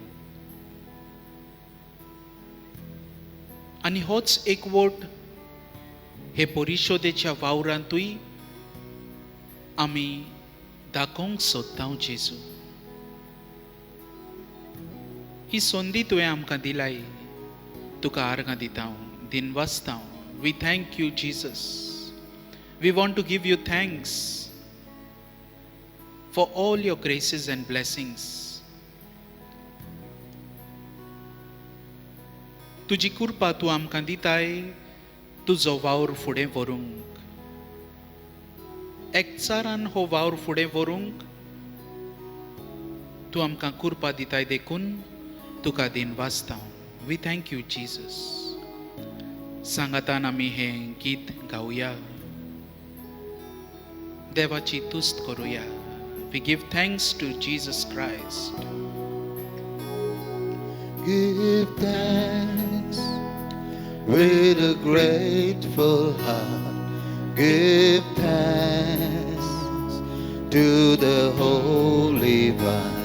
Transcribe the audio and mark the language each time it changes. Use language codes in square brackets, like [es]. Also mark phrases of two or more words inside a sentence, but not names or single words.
[kok] आनी होच एकवट हे परिशोदेच्या वावरांतूय आमी दाखोवंक सोदता. जेजू, ही संदी तुवें आमकां दिलाय. तुका आर्गां दिता, दिनवासता. [en] We thank you Jesus. We want to give you thanks for all your graces and blessings. [kok] तुजी कृपा तूं आमकां दिताय तुजो वावर फुडें व्हरूंक. एकचारान हो वावर फुडें व्हरूंक तूं आमकां कुरपा दिताय देखून तुका दिन वाचता. [en] We thank you Jesus. [kok] सांगातान आमी हें गीत गावया, देवाची तुस्त करुया. [en] We give thanks to Jesus Christ. Give thanks with a grateful heart. Give thanks to the Holy One.